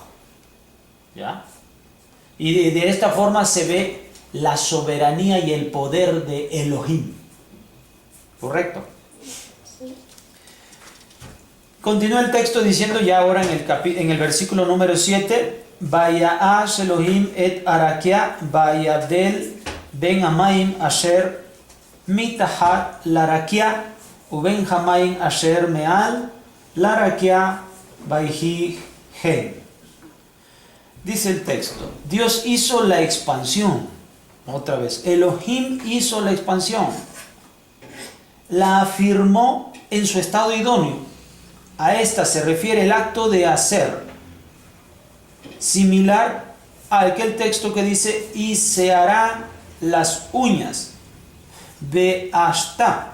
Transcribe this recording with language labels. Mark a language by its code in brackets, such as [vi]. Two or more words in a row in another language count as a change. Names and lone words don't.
[es] ¿Ya? Y de esta forma se ve la soberanía y el poder de Elohim. ¿Correcto? Sí. Continúa el texto diciendo ya ahora en el versículo número 7, [he] ויעש אלהים את הרקיע ויבדל בין המים אשר מתחת לרקיע ובין המים אשר מעל לרקיע ויהי כן. [es] Dice el texto, Dios hizo la expansión. Otra vez, Elohim hizo la expansión. La afirmó en su estado idóneo. A esta se refiere el acto de hacer, similar a aquel texto que dice, y se hará las uñas de hasta.